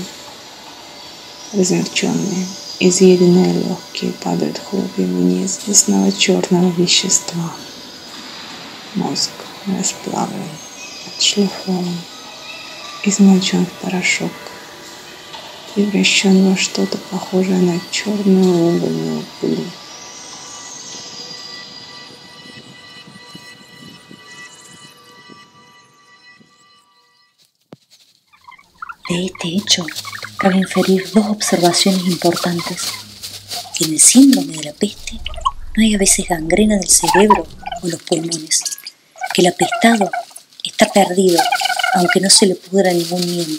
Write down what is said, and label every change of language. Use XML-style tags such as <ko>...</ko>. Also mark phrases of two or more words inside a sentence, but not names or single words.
<ru>Размягченные, изъеденные легкие падают хлопьями вниз ясного черного вещества. Мозг расплавлен, отшлифован, измочен в порошок, превращен во что-то похожее на черную угольную пыль.</ru> <es>De este hecho, cabe inferir dos observaciones importantes. Que en el síndrome de la peste no hay a veces gangrena del cerebro o los pulmones, que el apestado está perdido, aunque no se le pudra ningún miembro.</es>